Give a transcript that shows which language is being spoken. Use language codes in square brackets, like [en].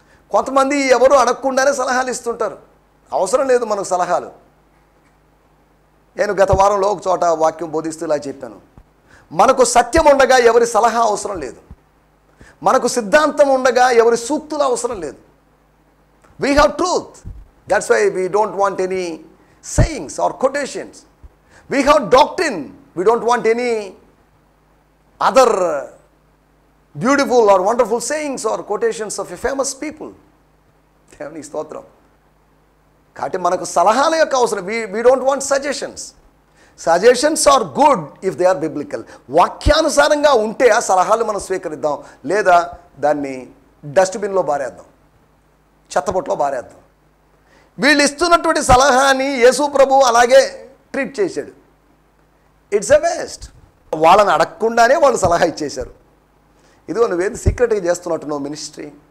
[te] కొంతమంది ఎవరు అడగకుండానే సలహాలు ఇస్తుంటారు. అవసరం లేదు మనకు సలహాలు. నేను గత వారంలో ఒక చోట వాక్యం బోధిస్తూ ఇలా చెప్పాను, మనకు సత్యం ఉండగా ఎవరి సలహా అవసరం లేదు, మనకు సిద్ధాంతం ఉండగా ఎవరి సూక్తులు అవసరం లేదు. [en] We have truth. That's why we don't want any sayings or quotations. We have doctrine. We don't want any other beautiful or wonderful sayings or quotations of a famous people. [te] దేవుని స్తోత్రం. కాబట్టి మనకు సలహాల యొక్క అవసరం. [en] We don't want suggestions. Suggestions are good if they are biblical. [te] వాక్యానుసారంగా ఉంటే ఆ సలహాలు మనం స్వీకరిద్దాం, లేదా దాన్ని డస్ట్బిన్లో బారేద్దాం, చెత్తబొట్లో బారేద్దాం. వీళ్ళు ఇస్తున్నటువంటి సలహాని యేసు ప్రభు అలాగే ట్రీట్ చేశాడు. [en] It's a waste. [te] వాళ్ళని అడగకుండానే వాళ్ళు సలహా ఇచ్చేశారు. ఇదిగో నువ్వేది సీక్రెట్గా చేస్తున్నట్టున్నావు మినిస్ట్రీ.